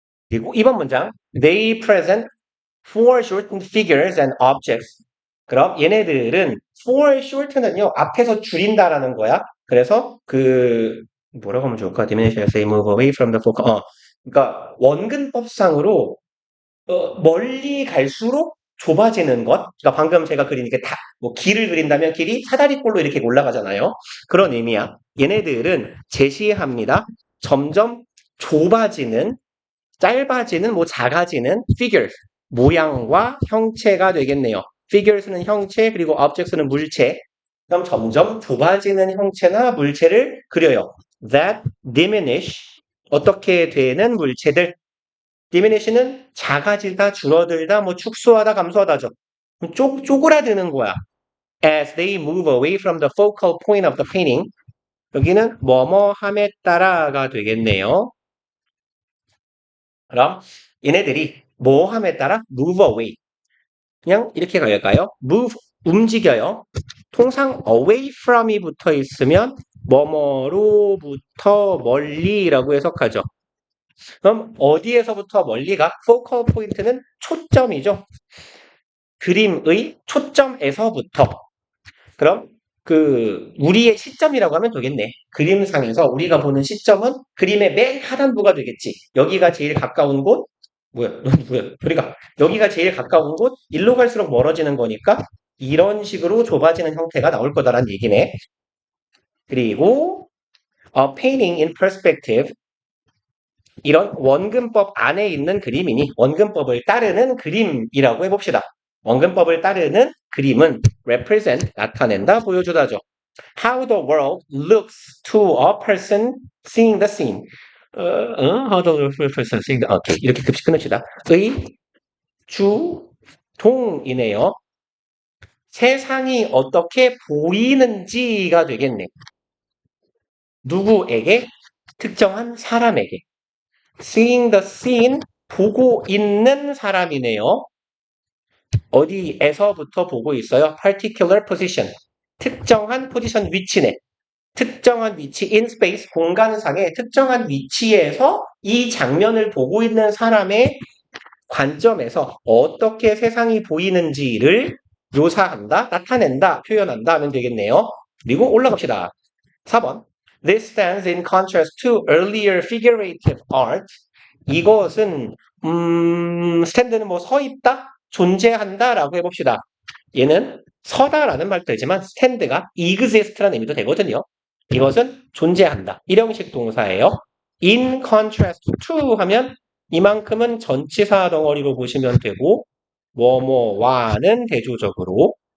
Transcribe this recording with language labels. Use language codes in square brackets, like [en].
[en] 그리고 이번 문장 They present foreshortened figures and objects. [ko] 그럼 얘네들은 foreshorten은요 앞에서 줄인다라는 거야. 그래서 그 뭐라고 하면 좋을까? [en] Diminishes they move away from the focal. [ko] 그러니까 원근법상으로 멀리 갈수록 좁아지는 것. 그러니까 방금 제가 그린 게 다, 뭐 길을 그린다면 길이 사다리꼴로 이렇게 올라가잖아요. 그런 의미야. 얘네들은 제시합니다. 점점 좁아지는, 짧아지는, 뭐 작아지는 figures, 모양과 형체가 되겠네요. figures는 형체, 그리고 objects는 물체. 그럼 점점 좁아지는 형체나 물체를 그려요. that diminish, 어떻게 되는 물체들. diminish는 작아지다, 줄어들다, 뭐 축소하다, 감소하다죠. 쪼그라드는 거야. [en] As they move away from the focal point of the painting. [ko] 여기는 뭐뭐함에 따라가 되겠네요. 그럼 얘네들이 뭐함에 따라 move away. 그냥 이렇게 갈까요? move, 움직여요. 통상 away from이 붙어 있으면 뭐뭐로부터 멀리라고 해석하죠. 그럼 어디에서부터 멀리가? focal point는 초점이죠. 그림의 초점에서부터. 그럼 그 우리의 시점이라고 하면 되겠네. 그림상에서 우리가 보는 시점은 그림의 맨 하단부가 되겠지. 여기가 제일 가까운 곳. 뭐야? 뭐야? 우리가 여기가 제일 가까운 곳. 일로 갈수록 멀어지는 거니까 이런 식으로 좁아지는 형태가 나올 거다라는 얘기네. [en] 그리고 painting in perspective. [ko] 이런 원근법 안에 있는 그림이니 원근법을 따르는 그림이라고 해봅시다. 원근법을 따르는 그림은 represent, 나타낸다, 보여주다죠. [en] How the world looks to a person seeing the scene. How the person seeing the... [ko] 오케이, 이렇게 급식 끊읍시다. 의, 주, 동이네요. 세상이 어떻게 보이는지가 되겠네. 누구에게? 특정한 사람에게. Seeing the scene, 보고 있는 사람이네요. 어디에서부터 보고 있어요? Particular position, 특정한 포지션 위치네. 특정한 위치, in space, 공간상의 특정한 위치에서 이 장면을 보고 있는 사람의 관점에서 어떻게 세상이 보이는지를 묘사한다, 나타낸다, 표현한다 하면 되겠네요. 그리고 올라갑시다. 4번. [en] This stands in contrast to earlier figurative art. [ko] 이것은 스탠드는 뭐 서 있다, 존재한다라고 해봅시다. 얘는 서다라는 말도 되지만 스탠드가 exist라는 의미도 되거든요. 이것은 존재한다. 일형식 동사예요. In contrast to 하면 이만큼은 전치사 덩어리로 보시면 되고 뭐뭐와는 대조적으로.